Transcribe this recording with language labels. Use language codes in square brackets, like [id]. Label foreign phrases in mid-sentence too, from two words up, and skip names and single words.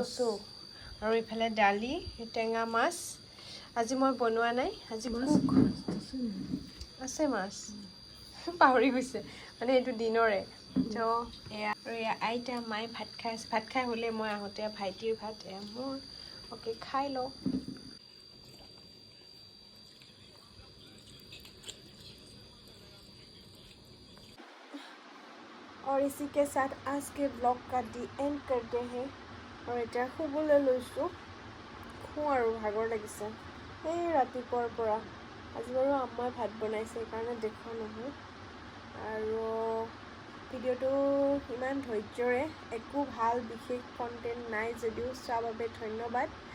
[as] কচু, আৰু ইফালে দালি, টেঙা মাছ। আজি মই বনোৱা নাই, আজি কুক আছে মাছ। পাহৰি গৈছে মানে, এইটো দিনৰে। ত' এয়া আৰু এয়া আইতা মায়ে ভাত খাই আছে। ভাত খাই হ'লে মই আহোঁতে ভাইটিৰ ভাত, এয়া মোৰ। অ'কে, খাই লওঁ। [hi] और इसी के साथ आज के ब्लॉग का [en] the end [hi] करते हैं। [as] और এতিয়া শুবলৈ লৈছোঁ। শু আৰু ভাগৰ লাগিছে এই ৰাতিপুৱাৰ পৰা। আজি বাৰু আম্মাই ভাত বনাইছে, সেইকাৰণে দেখুওৱা নহয়। আৰু ভিডিঅ'টো ইমান ধৈৰ্যৰে, একো ভাল বিশেষ কণ্টেণ্ট নাই যদিও চোৱাৰ বাবে ধন্যবাদ।